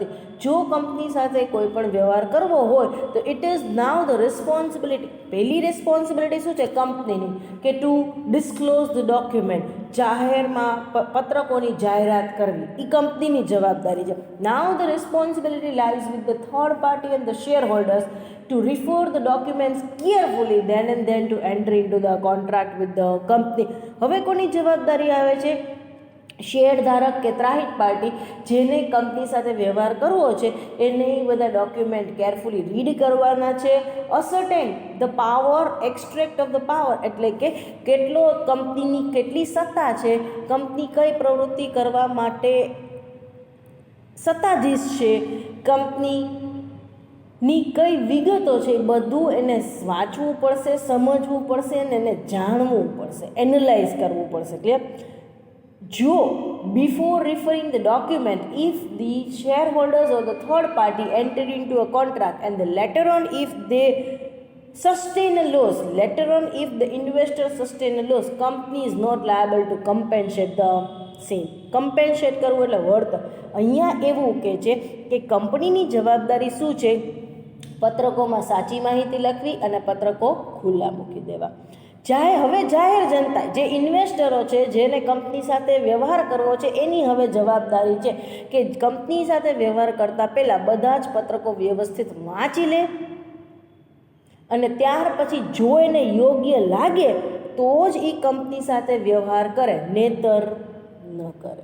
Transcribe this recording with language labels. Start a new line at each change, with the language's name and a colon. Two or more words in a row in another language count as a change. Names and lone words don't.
Gujarati: જો કંપની સાથે કોઈ પણ વ્યવહાર કરવો હોય તો
English: it is now the responsibility,
Gujarati: પહેલી રિસ્પોન્સિબિલિટી શું છે કંપનીની, કે
English: to disclose the document,
Gujarati: જાહેરમાં પત્રકોની જાહેરાત કરવી એ કંપનીની જવાબદારી છે.
English: now the responsibility lies with the third party and the share holders to refer the documents carefully then and then to enter into the contract with the company.
Gujarati: હવે કોની જવાબદારી આવે છે? શેર ધારક કે ત્રાહિત પાર્ટી જેને કંપની સાથે વ્યવહાર કરવો છે એને બધા ડોક્યુમેન્ટ
English: carefully read
Gujarati: કરવાના છે.
English: ascertain the power, extract of the power
Gujarati: એટલે કે કેટલો કંપનીની કેટલી સત્તા છે, કંપની કઈ પ્રવૃત્તિ કરવા માટે સત્તાધીશ છે, કંપનીની કઈ વિગતો છે, બધું એને વાંચવું પડશે, સમજવું પડશે અને એને જાણવું પડશે, એનાલાઇઝ કરવું પડશે. ક્લિયર?
English: જો before referring the document, if the shareholders or the third party enter into a contract and the later on if they sustain a loss, later on if the investor sustain a loss, company is not liable to compensate the same.
Gujarati: compensate કરવું એટલે વળતર. અહીંયા એવું કહે છે કે કંપનીની જવાબદારી શું છે? પત્રકોમાં સાચી માહિતી લખવી અને પત્રકો ખુલ્લા મૂકી દેવા. હવે જાહેર જનતા, જે ઇન્વેસ્ટરો છે, જેને કંપની સાથે વ્યવહાર કરવો છે, એની હવે જવાબદારી છે કે કંપની સાથે વ્યવહાર કરતાં પહેલાં બધા જ પત્રકો વ્યવસ્થિત વાંચી લે અને ત્યાર પછી જો એને યોગ્ય લાગે તો જ એ કંપની સાથે વ્યવહાર કરે, નહીતર ન કરે.